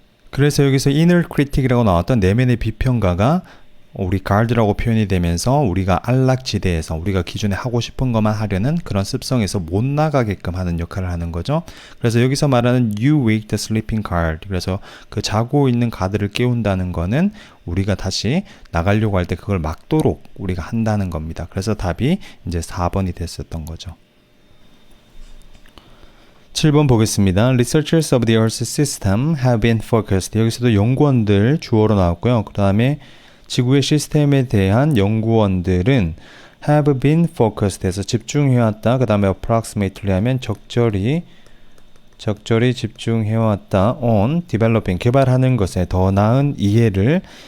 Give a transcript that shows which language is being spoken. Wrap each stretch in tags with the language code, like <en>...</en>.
<ko>그래서 여기서 inner critic이라고 나왔던 내면의 비평가가 우리 guard라고 표현이 되면서 우리가 안락지대에서 우리가 기존에 하고 싶은 것만 하려는 그런 습성에서 못 나가게끔 하는 역할을 하는 거죠. 그래서 여기서 말하는</ko> <en>you wake the sleeping guard,</en> <ko>그래서 그 자고 있는 가드를 깨운다는 거는 우리가 다시 나가려고 할 때 그걸 막도록 우리가 한다는 겁니다. 그래서 답이 이제 4번이 됐었던 거죠. 7번 보겠습니다.</ko> <en>Researchers of the Earth system have been focused.</en> <ko>여기서도 연구원들 주어로 나왔고요. 그 다음에 지구의 시스템에 대한 연구원들은</ko> <en>have been focused</en> <ko>해서 집중해왔다. 그 다음에 approximately 하면 적절히 집중해왔다.</ko> <en>on developing,</en> <ko>개발하는 것에 더 나은 이해를.</ko>